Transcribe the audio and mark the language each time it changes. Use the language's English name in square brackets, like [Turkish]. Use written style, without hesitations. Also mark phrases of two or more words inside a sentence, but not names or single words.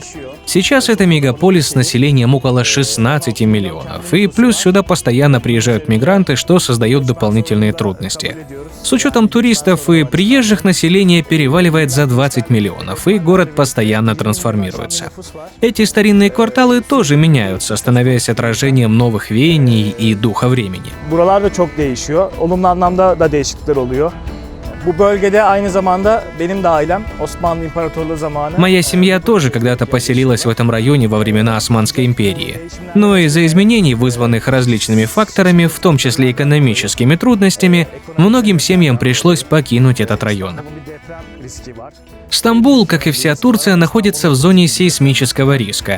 [Russian] Сейчас это мегаполис с населением около 16 миллионов, и плюс сюда постоянно приезжают мигранты, что создает дополнительные трудности. С учетом туристов и приезжих население переваливает за 20 миллионов, и город постоянно трансформируется. Эти старинные кварталы тоже меняются, становясь отражением новых веяний и духа времени. [Turkish] Buralar da çok değişiyor. Olumlu anlamda da değişiklikler oluyor. Bu bölgede aynı zamanda benim de ailem Osmanlı İmparatorluğu zamanı. [Russian] Моя семья тоже когда-то поселилась в этом районе во времена Османской империи. Но из-за изменений, вызванных различными факторами, в том числе экономическими трудностями, многим семьям пришлось покинуть этот район. Стамбул, как и вся Турция, находится в зоне сейсмического риска.